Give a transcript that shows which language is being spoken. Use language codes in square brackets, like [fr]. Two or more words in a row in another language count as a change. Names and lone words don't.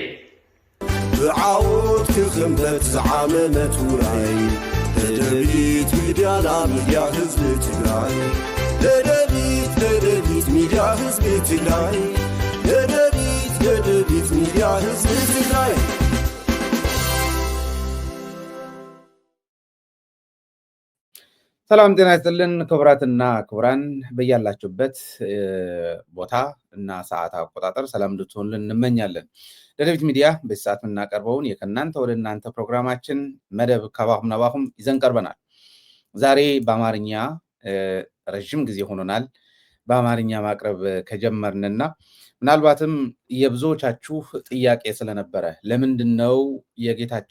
[ti] ብዓወት ክኽንበት ዝዓመመት ውራይ ደደቢት ሚድያና ሚድያ ህዝቢ ትግራይ ደደቢት ሚድያ ህዝቢ ትግራይ ደደቢት ሚድያ ህዝቢ ትግራይ [am] ሰላም ጤና ይስጥልን ክቡራትና ክቡራን በያላችሁበት ቦታ እና ሰዓት አቆጣጠር ሰላም እንድትሆኑልን እንመኛለን። ደደቢት ሚዲያ በዚህ ሰዓት የምናቀርበውን የከናንተ ወደ እናንተ ፕሮግራማችን መደብ ከባሁም ነባሁም ይዘን ቀርበናል። ዛሬ በአማርኛ ረጅም ጊዜ ሆኖናል በአማርኛ ማቅረብ ከጀመርንና ምናልባትም የብዙዎቻችሁ ጥያቄ ስለነበረ ለምንድነው የጌታቸው